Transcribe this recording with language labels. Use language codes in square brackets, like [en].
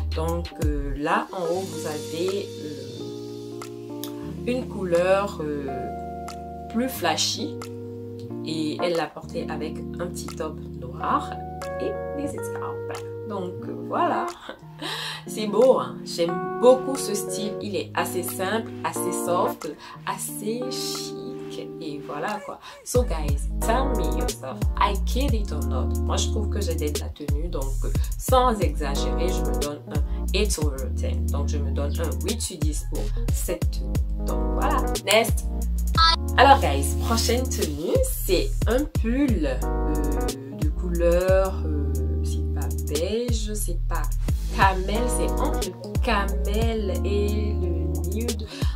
[fr] Donc là en haut vous avez une couleur plus flashy et elle l'a porté avec un petit top noir et des escarpins. Donc voilà. C'est beau, hein? J'aime beaucoup ce style. Il est assez simple, assez soft, assez chic. Et voilà quoi. [en] So guys, tell me yourself, I kid it or not. [fr] Moi je trouve que j'ai d'être la tenue, donc sans exagérer, je me donne un [en] 8 over 10. [fr] Donc je me donne un 8 sur 10 pour cette tenue. Donc voilà, next. Alors guys, prochaine tenue, c'est un pull de couleur, c'est pas beige, c'est pas camel, c'est entre le camel et le nude.